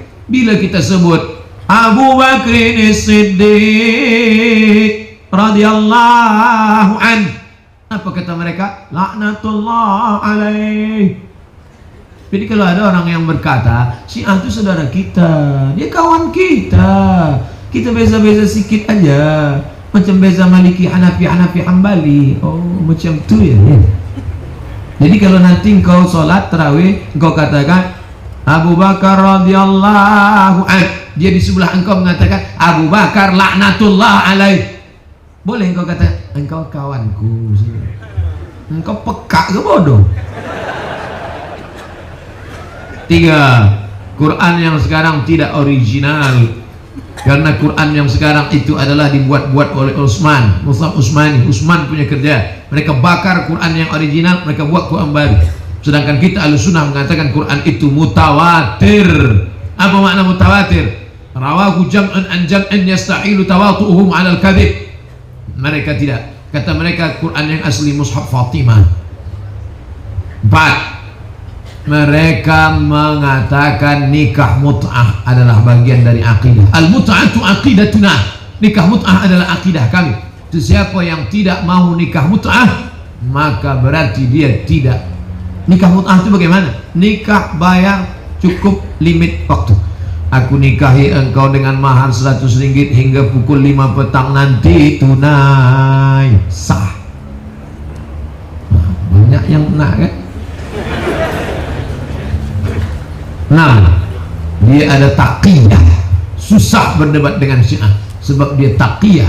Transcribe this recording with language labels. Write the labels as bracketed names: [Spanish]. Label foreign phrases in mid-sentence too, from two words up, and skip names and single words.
[Malay] Bila kita sebut Abu Bakrin Siddiq [Arabic] رضي الله عنه, [Malay] apa kata mereka? [Arabic] لعنة الله عليه. [Malay] Jadi kalau ada orang yang berkata Syiah itu saudara kita, dia kawan kita, kita beza-beza sikit aja, macam beza Maliki, Hanafi, Hambali. Oh macam tu ya. Jadi kalau nanti engkau sholat tarawih, engkau katakan Abu Bakar [Arabic] رضي الله عنه, [Malay] dia di sebelah engkau mengatakan Abu Bakar [Arabic] لعنة الله عليه, [Malay] boleh engkau kata engkau kawanku, engkau peka ke bodoh? 3, Quran yang sekarang tidak original, karena Quran yang sekarang itu adalah dibuat-buat oleh Mus'haf Utsman punya kerja. Mereka bakar Quran yang original, mereka buat Quran baru. Sedangkan kita Ahlussunnah mengatakan Quran itu mutawatir. Apa makna mutawatir? [Arabic] رواه جمع عن جمع يستحيل تواطؤهم على الكذب. [Malay] Mereka tidak. Kata mereka Quran yang asli Mushaf Fatimah. 4, mereka mengatakan nikah mut'ah adalah bagian dari akidah. [Arabic] المتعة عقيدتنا, [Malay] nikah mut'ah adalah akidah kami. Siapa yang tidak mau nikah mut'ah, maka berarti dia tidak. Nikah mut'ah itu bagaimana? Nikah bayar cukup limit waktu. Aku nikahi engkau dengan mahar 100 ringgit hingga pukul 5 petang nanti, tunai, sah. Banyak yang nak kan? 6, dia ada taqiyah. Susah berdebat dengan Syiah sebab dia taqiyah.